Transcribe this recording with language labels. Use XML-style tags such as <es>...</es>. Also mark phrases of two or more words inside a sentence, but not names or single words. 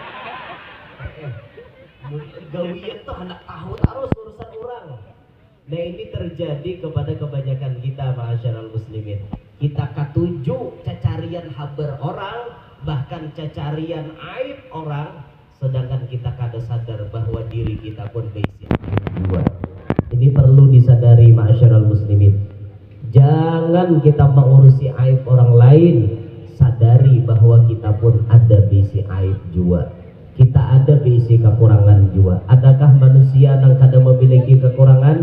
<bjn>Gawian tuh hendak tahu terus urusan orang.</bjn> <id>Nah ini terjadi kepada kebanyakan kita</id> <ar>معاشر المسلمين.</ar> <id>Kita katuju cacarian haber orang, bahkan cacarian aib orang, sedangkan kita kada sadar bahwa diri kita pun berisi aib. Ini perlu disadari</id> <ar>معاشر المسلمين.</ar> <id>Jangan kita mengurusi aib orang lain, sadari bahwa kita pun ada bisi aib juga. Kita ada bisi kekurangan juga. Adakah manusia yang kada memiliki kekurangan?</id>